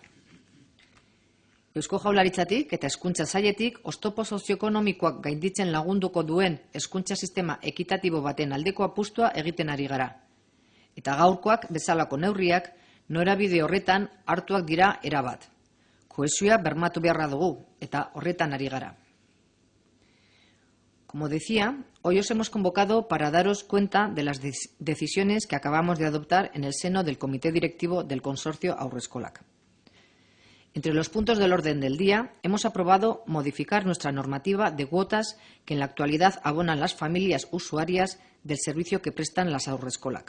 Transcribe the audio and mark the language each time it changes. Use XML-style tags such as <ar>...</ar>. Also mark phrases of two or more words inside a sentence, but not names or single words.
<eu>Eusko Jaurlaritzatik eta Hezkuntza Sailetik oztopo sozioekonomikoak gainditzen lagunduko duen hezkuntza sistema ekitatibo baten aldeko apustua egiten ari gara. Eta gaurkoak bezalako neurriak norabide horretan hartuak dira erabat. Kohesioa bermatu beharra dugu eta horretan ari gara.</eu> <es>Como decía, hoy os hemos convocado para daros cuenta de las decisiones que acabamos de adoptar en el seno del Comité Directivo del Consorcio Haurreskolak. Entre los puntos del orden del día, hemos aprobado modificar nuestra normativa de cuotas que en la actualidad abonan las familias usuarias del servicio que prestan las haurreskolak.</es>